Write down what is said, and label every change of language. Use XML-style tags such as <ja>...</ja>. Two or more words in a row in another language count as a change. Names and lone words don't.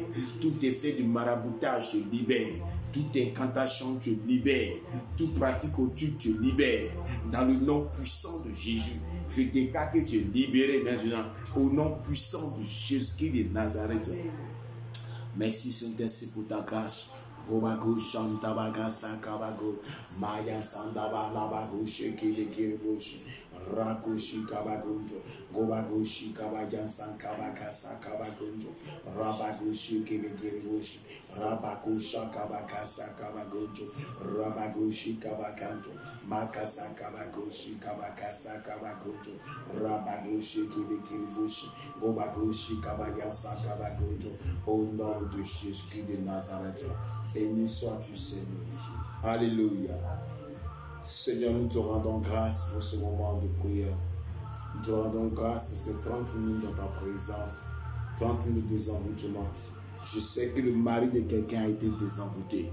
<fr>Tout effet de maraboutage te libère. toute incantation, te libère. Toute pratique occulte, te libère. Dans le nom puissant de Jésus, je déclare que tu es libéré maintenant. Au nom puissant de Jésus-Christ de Nazareth. Merci Saint-Esprit pour ta grâce. Obago Shantabaga Sakabago Maya Sandaba Labago Sheki de Kiribushi Rakushi Kabagunjo Gobagushi Kabagan Sankabaka Sakabagunjo Rabagushi Kibigiribushi Rabakusha Kabaka Sakabagunjo Rabagushi Kabakanjo Makasa Kabagushi Kabaka Sakabagunjo Rabagushi Kibigiribushi Gobagushi Kabagan Sakabagunjo. Au nom de Jésus de Nazareth. Béni sois-tu, Seigneur. Alléluia. Seigneur, nous te rendons grâce pour ce moment de prière. Nous te rendons grâce pour ces 30 minutes dans ta présence. 30 minutes de désenvoûtement. Je sais que le mari de quelqu'un a été désenvoûté.</fr>